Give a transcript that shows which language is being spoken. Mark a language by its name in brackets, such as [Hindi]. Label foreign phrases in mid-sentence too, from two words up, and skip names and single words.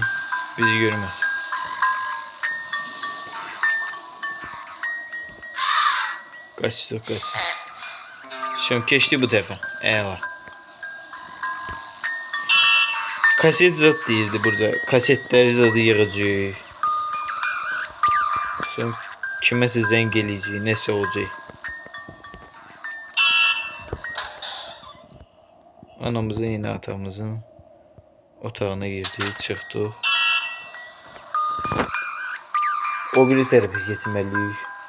[Turkish] Bizi görmez. Kaçtı kaçtı. Şimdi geçti bu tepe. Eyvah. Kaset zat değildi burada. Kasetler zadı yığıcı. [Azerbaijani] Şimdi kimese zəng eləyəcək, nəsə olacaq. Anamızın yine atamızın otağına girdik, çıxdıq. O biri tərəfə keçməliyik.